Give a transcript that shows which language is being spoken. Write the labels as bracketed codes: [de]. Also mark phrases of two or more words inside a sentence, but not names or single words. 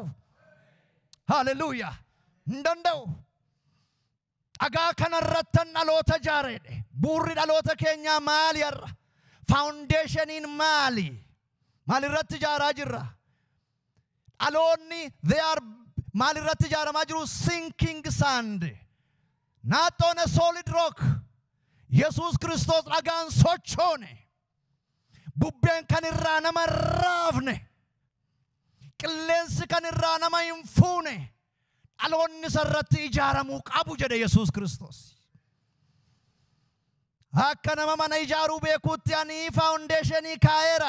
[om] Hallelujah. Hin danda'u. Dhagaa kana irratti dhaloota ijaareedhe. Buurri dhaloota keenyaa maali har'a? Foundationiin maali? Maal irratti ijaaraa jirra? Dhaloonni [en] they are [om] maal irratti ijaaramaa jiru? [en] Sinking sand, not on a solid rock. [om] Yesuus Kiristoos dhagaan sochoone, bubbeen kan irraa nama raafne, qilleensi kan irraa nama hin fuune, dhaloonni isarratti ijaaramuu qabu jedhe Yesuus Kiristoos. Akka nama mana ijaaruu beekuutti ani foundationii kaa'eera.